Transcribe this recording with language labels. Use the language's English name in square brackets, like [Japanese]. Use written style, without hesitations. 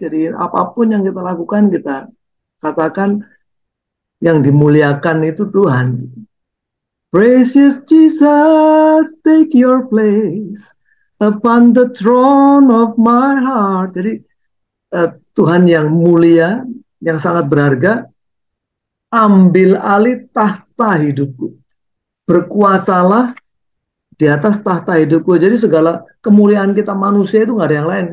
[Indonesian] Jadi apapun yang kita lakukan, kita katakan yang dimuliakan itu Tuhan. [English] Precious Jesus, take your place upon the throne of my heart. [Indonesian] Jadi Tuhan yang mulia, yang sangat berharga, ambil alih tahta hidupku. Berkuasalah di atas tahta hidupku. Jadi segala kemuliaan kita manusia itu nggak ada yang lain.